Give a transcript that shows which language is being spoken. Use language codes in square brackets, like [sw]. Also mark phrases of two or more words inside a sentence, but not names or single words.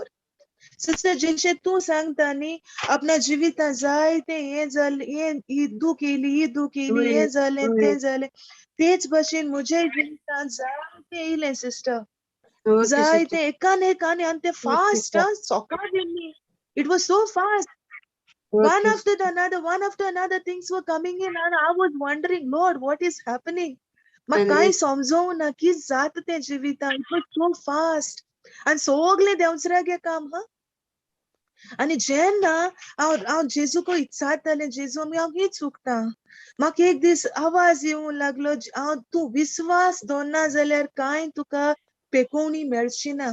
[kok] सिस्टर, जेंचे तू सांगता न्ही, आपणा जिवितां जायते हे जालें, ही दुख येयली, हे जालें, तें जालें, तेच भाशेन म्हज्या जिवितां जायते येयलें सिस्टर. जायते एकान एक आनी ते फास्ट, सोकाळ गेल्ली. [en] It was so fast. One after another things were coming in and I was wondering, Lord, what is happening? [kok] म्हाका कांय समजोना कितें जाता तें जिवितां. [en] It was so fast. [kok] आनी सोगलें देंवचऱ्यागे काम. आनी जेन्ना हांव जेजूको इत्सारतालें, जेजू हांव कितें चुकता. म्हाका एक दीस आवाज येवंक लागलो, तूं विश्वास दवरना जाल्यार कांय तुका पेकोवणी मेळची ना.